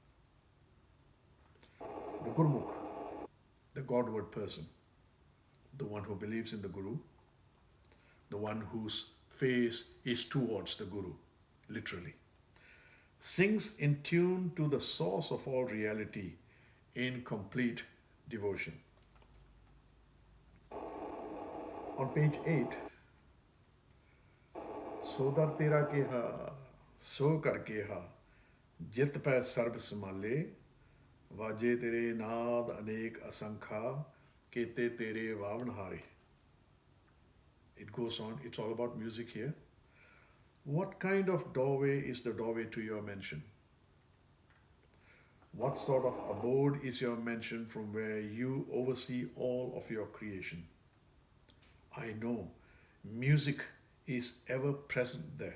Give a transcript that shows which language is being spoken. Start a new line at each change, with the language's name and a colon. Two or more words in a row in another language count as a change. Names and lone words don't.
English: The Gurmukh, the Godward person, the one who believes in the Guru, the one whose face is towards the Guru, literally, sings in tune to the source of all reality in complete devotion. On page 8,
Punjabi: ਸੋਦਰ ਤੇਰਾ ਕੇਹਾ ਸੋ ਕਰ ਕੇਹਾ ਜਿਤ ਪੈ ਸਰਬ ਸਮਾਲੇ ਵਾਜੇ ਤੇਰੇ ਨਾਦ ਅਨੇਕ ਅਸੰਖਾ, ਕੇਤੇ ਤੇਰੇ ਵਾਵਣਹਾਰੇ.
English: It goes on, it's all about music here. What kind of doorway is the doorway to your mansion? What sort of abode is your mansion from where you oversee all of your creation? I know music is ever present there.